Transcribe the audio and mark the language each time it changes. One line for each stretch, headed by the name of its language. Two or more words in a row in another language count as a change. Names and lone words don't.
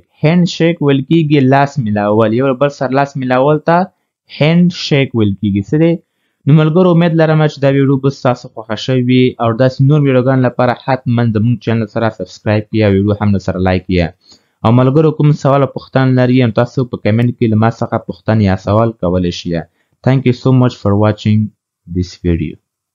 English: hand shake
Pashto: ویل کیږي لاس ملاول. یو بل سره لاس ملاول ته
English: hand shake
Pashto: ویل کیږي. څه دی نو ملګرو امید لرم چې دا ویډیو به ستاسو خوښه شوې وي او داسې نور ویډیوګانو لپاره حتما زموږ چینل سره سبسکرایب کړئ او ویډیو هم سره لایک کړئ. او ملګرو کوم سوال او پوښتنه لرئ نو تاسو په کمنټ کې له ما څخه پوښتنه یا سوال کولی شئ.
English: Thank you so much for watching this video.